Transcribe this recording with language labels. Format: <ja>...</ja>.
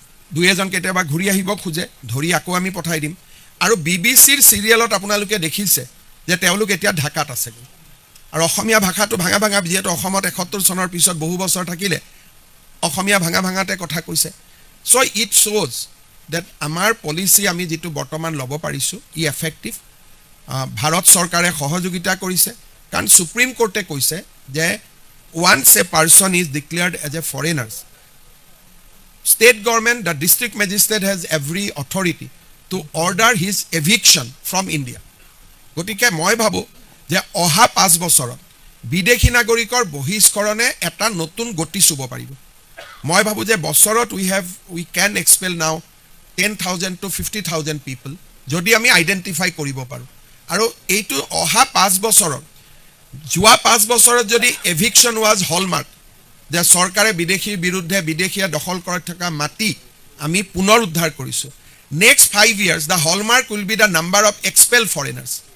<as>2-এজন কেতিয়াবা ঘূৰি আহিব খোজে, ধৰি আকৌ আমি পঠাই দিম। আৰু BBCৰ চিৰিয়েলত আপোনালোকে দেখিছে যে তেওঁলোক এতিয়া ঢাকাত আছে। আৰু অসমীয়া ভাষাটো ভাঙা ভাঙা, যিহেতু অসমত 71 চনৰ পিছত বহু বছৰ থাকিলে অসমীয়া ভাঙা ভাঙাতে কথা কৈছে।</as> <en>so' it শ্ব'জ date</en> <as>আমাৰ পলিচি আমি যিটো বৰ্তমান ল'ব পাৰিছোঁ ই এফেক্টিভ। ভাৰত চৰকাৰে সহযোগিতা কৰিছে, কাৰণ সুপ্ৰিম কোৰ্টে কৈছে যে</as> <en>once a person is declared as a foreigner, state government, the district magistrate has every authority to order his eviction from India.</en> <as>গতিকে মই ভাবোঁ যে অহা 5 বছৰত বিদেশী নাগৰিকৰ বহিষ্কৰণে এটা নতুন গতি চুব পাৰিব। মই ভাবোঁ যে বছৰত</as> <en>we can expel now 10,000 to 50,000 people</en> <as>যদি আমি আইডেণ্টিফাই কৰিব পাৰোঁ। আৰু এইটো অহা 5 বছৰত, যোৱা 5 বছৰত যদি এভিকশ্যন ৱাজ হলমাৰ্ক, যে চৰকাৰে বিদেশীৰ বিৰুদ্ধে বিদেশীয়ে দখল কৰি থকা মাটি আমি পুনৰ উদ্ধাৰ কৰিছোঁ,</as> <en>Next 5 years the hallmark will be the number of expel foreigners.</en>